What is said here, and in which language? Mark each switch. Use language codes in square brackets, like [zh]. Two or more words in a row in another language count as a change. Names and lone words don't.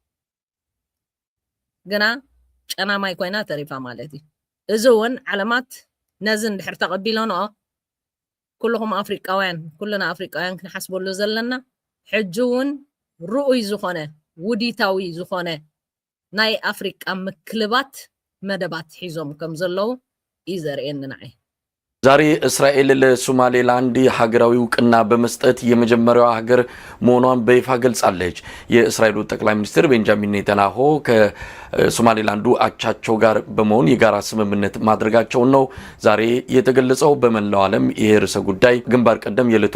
[ti] ግና ጨናማይ ኮይና ተሪፋ ማለት እዩ እዚ እውን ዓለማት ነዚ እንድሕር ተቐቢሎንኦ ኩልኹም ኣፍሪቃውያን ኩልና ኣፍሪቃውያን ክንሓስበሉ ዘለና ሕጂ እውን ርኡይ ዝኾነ ውዲታዊ ዝኾነ ናይ ኣፍሪቃ ምክልባት መደባት ሒዞም ከም ዘለው እዩ ዘርእየኒ ንዓይ [am] ዛሬ እስራኤል ለሶማሌላንድ ሀገራዊ እውቅና በመስጠት የመጀመሪያዋ ሀገር መሆኗን በይፋ ገልጻለች። የእስራኤሉ ጠቅላይ ሚኒስትር ቤንጃሚን ኔታንያሁ ከሶማሌላንዱ አቻቸው ጋር በመሆን የጋራ ስምምነት ማድረጋቸው ነው ዛሬ የተገለጸው። በመላው ዓለም ይሄ ርዕሰ ጉዳይ ግንባር ቀደም የዕለቱ